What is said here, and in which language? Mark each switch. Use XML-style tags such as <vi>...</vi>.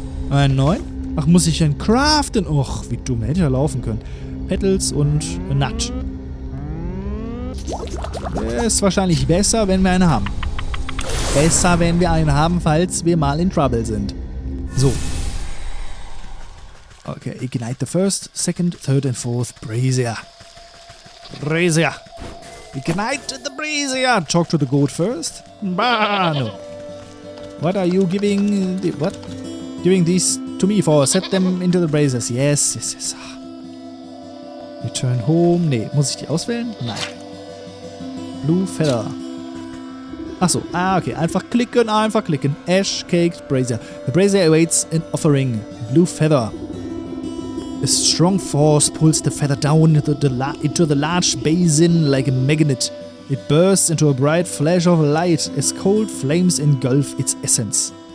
<de>Einen neuen? Ach, muss ich einen craften? Och, wie dumm. Hätte ja laufen können. Petals und Nut. Ist wahrscheinlich besser, wenn wir einen haben. Besser, wenn wir einen haben, falls wir mal in Trouble sind. So.</de> <en>Okay, ignite the first, second, third and fourth Brazier. Brazier. Ignite the Brazier. Talk to the goat first. Bah, no. What are you giving... What? Giving these to me for? Set them into the braziers. Yes, yes, yes. Return home.</en> <de>Nee, muss ich die auswählen? Nein. Blue Feather. Achso, okay. Einfach klicken, einfach klicken.</de> <en>Ash Caked Brazier. The brazier awaits an offering. Blue Feather. A strong force pulls the feather down into the large basin like a magnet. It bursts into a bright flash of light as cold flames engulf its essence.</en>